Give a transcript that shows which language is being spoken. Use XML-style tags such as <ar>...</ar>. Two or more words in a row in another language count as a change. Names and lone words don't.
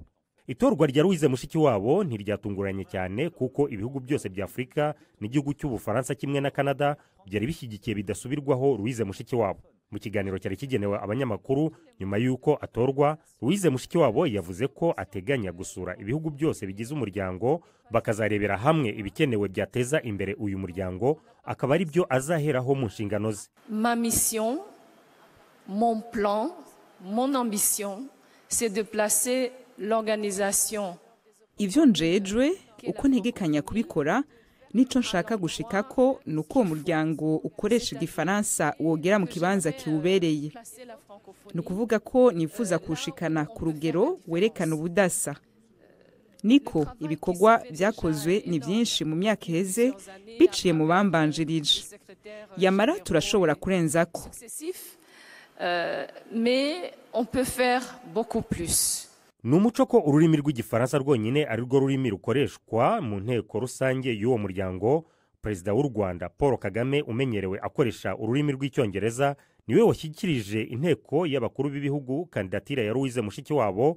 <rw>Itorwa rya Louise Mushikiwabo ntiryatunguranye cyane kuko ibihugu byose bya Afurika n'igihugu cy'Ubufaransa kimwe na Canada byari bishyigikiye bidasubirwaho Louise Mushikiwabo. Mu kiganiro cyari kigenewe abanyamakuru nyuma y'uko atorwa, Louise Mushikiwabo yavuze ko ateganya gusura ibihugu byose bigize umuryango bakazarebera hamwe ibikenewe byateza imbere uyu muryango, akaba ari byo azaheraho mu nshingano ze.</rw> <fr>Ma mission, mon plan, mon ambition, c'est de placer l'organisation.</fr> <rn>Ivyo njejwe uko ntegekanya kubikora nico nshaka gushikako nuko umuryango ukoresha igifaransa wogera mu kibanza kiwubereye. Nukuvuga ko nifuza kushikana ku rugero werekana ubudasa. Niko ibikorwa byakozwe ni byinshi mu myaka iheze biciye mu bambanjirije. Yamara turashobora kurenzako.</rn> <fr>Mais on peut faire beaucoup plus.</fr> <rw>Numuco ko ururimi rw'igifaransa rwonyine ari rwo rurimi rukoreshwa mu nteko rusange y'uwo muryango. Perezida w'u Rwanda Paul Kagame umenyerewe akoresha ururimi rw'icyongereza niwe washyikirije inteko y'abakuru b'ibihugu kandidatire ya Louise Mushikiwabo.</rw>